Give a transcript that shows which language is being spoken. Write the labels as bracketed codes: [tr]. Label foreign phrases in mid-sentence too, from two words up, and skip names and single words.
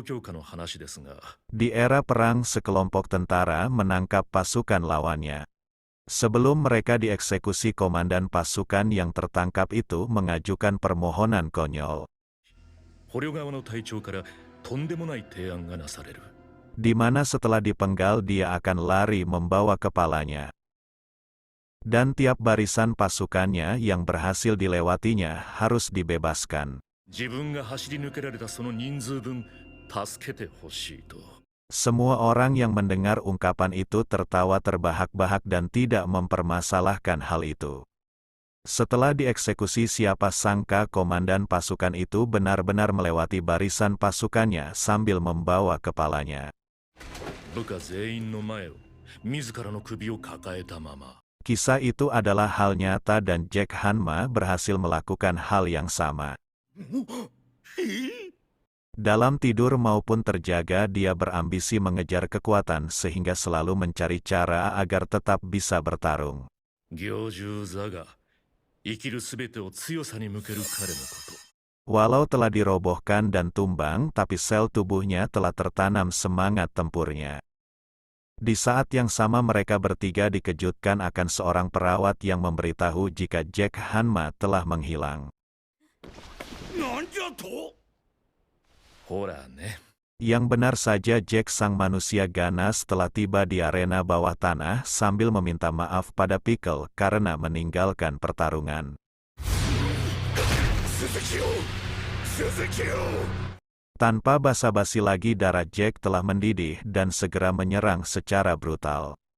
[id] Di era perang sekelompok tentara menangkap pasukan lawannya. Sebelum mereka dieksekusi, komandan pasukan yang tertangkap itu mengajukan permohonan konyol. [ja] 捕虜側の隊長からとんでもない提案がなされる。 [id] Di mana setelah dipenggal dia akan lari membawa kepalanya. Dan tiap barisan pasukannya yang berhasil dilewatinya harus dibebaskan. [ja] 自分が走り抜けられたその人数分助けてほしいと。 [id] Semua orang yang mendengar ungkapan itu tertawa terbahak-bahak dan tidak mempermasalahkan hal itu. Setelah dieksekusi, siapa sangka komandan pasukan itu benar-benar melewati barisan pasukannya sambil membawa kepalanya. [ja] 部下全員の前を自らの首を抱えたまま。 [id] Kisah itu adalah hal nyata dan Jack Hanma berhasil melakukan hal yang sama. Dalam tidur maupun terjaga, dia berambisi mengejar kekuatan sehingga selalu mencari cara agar tetap bisa bertarung. [ja] 行獣座が生きるすべてを強さに向ける彼のこと。 [id] Walau telah dirobohkan dan tumbang, tapi sel tubuhnya telah tertanam semangat tempurnya. Di saat yang sama mereka bertiga dikejutkan akan seorang perawat yang memberitahu jika Jack Hanma telah menghilang. [ja] なんじゃと？ほらね。 [id] Yang benar saja, Jack sang manusia ganas telah tiba di arena bawah tanah sambil meminta maaf pada Pickle karena meninggalkan pertarungan. Tanpa basa-basi lagi, darah Jack telah mendidih dan segera menyerang secara brutal.